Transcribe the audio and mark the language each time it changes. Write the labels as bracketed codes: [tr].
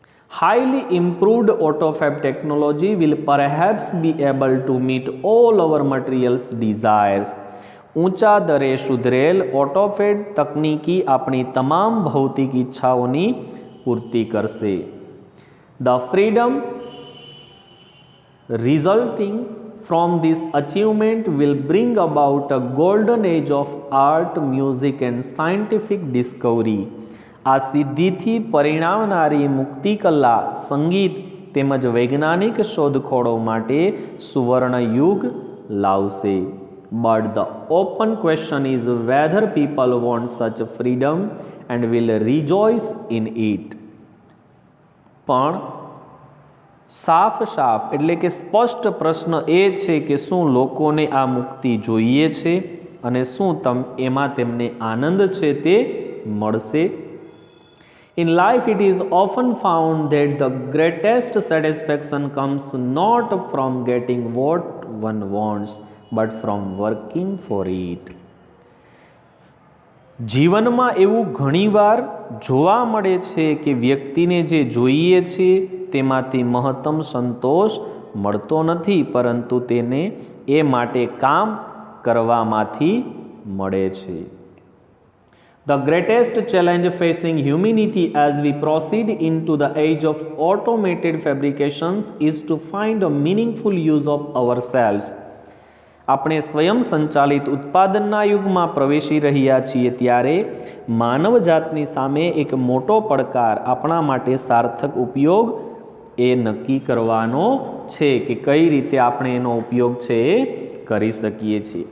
[en] Highly improved autofab technology will perhaps be able to meet all our materials desires. [gu] ઊંચા દરે સુધરેલ ઓટોફેડ તકનીકી આપણી તમામ ભૌતિક ઈચ્છાઓની પૂર્તિ કરશે. [en] The freedom resulting from this achievement will bring about a golden age of art, music and scientific discovery. [gu] આ સિદ્ધિથી પરિણામનારી મુક્તિકલા, સંગીત તેમજ વૈજ્ઞાનિક શોધખોળો માટે સુવર્ણ યુગ લાવશે. [en] But the open question is whether people want such freedom and will rejoice in it. [gu] પણ સાફ એટલે કે સ્પષ્ટ પ્રશ્ન એ છે કે શું લોકોને આ મુક્તિ જોઈએ છે અને શું એમાં તેમને આનંદ છે તે મળશે. [en] In life it is often found that the greatest satisfaction comes not from getting what one wants but from working for it. [gu] જીવનમાં એવું ઘણીવાર જોવા મળે છે કે વ્યક્તિને જે જોઈએ છે તેમાંથી મહત્તમ સંતોષ મળતો નથી, પરંતુ તેને એ માટે કામ કરવામાંથી મળે છે. [en] The greatest challenge facing humanity as we proceed into the age of automated fabrications is to find a meaningful use of ourselves. [gu] આપણે સ્વયં સંચાલિત ઉત્પાદનના યુગમાં પ્રવેશી રહ્યા છીએ ત્યારે માનવ જાતની સામે એક મોટો પડકાર આપણા માટે સાર્થક ઉપયોગ એ નક્કી કરવાનો છે કે કઈ રીતે આપણે એનો ઉપયોગ છે એ કરી શકીએ છીએ.